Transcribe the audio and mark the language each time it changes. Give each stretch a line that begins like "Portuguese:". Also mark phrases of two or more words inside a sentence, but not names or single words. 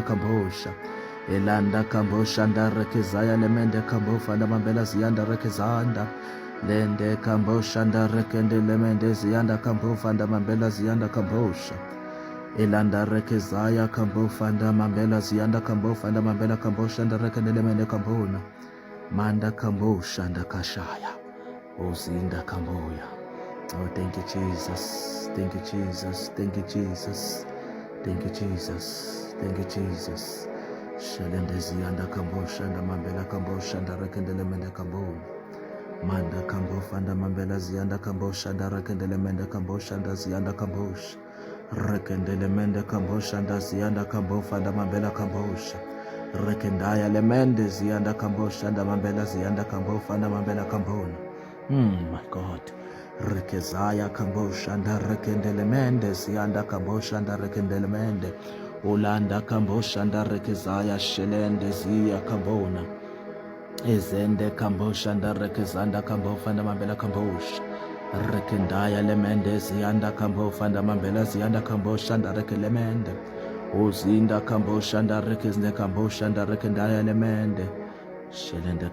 English: kambosha, elanda kambosha nda rekezaya lemende kambofa nda mambela ziyanda rekezanda, lende kambosha nda rekende lemende ziyanda kambofa nda mambela ziyanda kambosha, elanda rekezaya kambofa nda mambela ziyanda kambofa nda mambela kambosha nda rekende lemende kambona, manda kambosha nda kashaya, uzinda kamboya. Oh, thank you Jesus, thank you Jesus, thank you Jesus, thank you Jesus, thank you Jesus. Shelende ziyanda kambosha nda mambela kambosha nda rekende lemende kambona, manda kambofa nda mambela ziyanda kambosha nda rekende lemende kambosha nda ziyanda kambosha, rekende lemende kambosha nda ziyanda kambofa nda mambela kambosha, rekendaya lemende ziyanda kambosha nda mambela ziyanda kambofa nda mambela kambona. My God, Rekezaya kamboshanda rekendelemende sianda kamboshanda rekendelemende ulanda kamboshanda rekezaya shelende zia kambona ezende kamboshanda rekezanda kambofanda mambela kambosh rekendaya lemende zianda kambofanda mambela zianda kamboshanda rekelemende uzinda kamboshanda rekezne kamboshanda rekendaya lemende shelende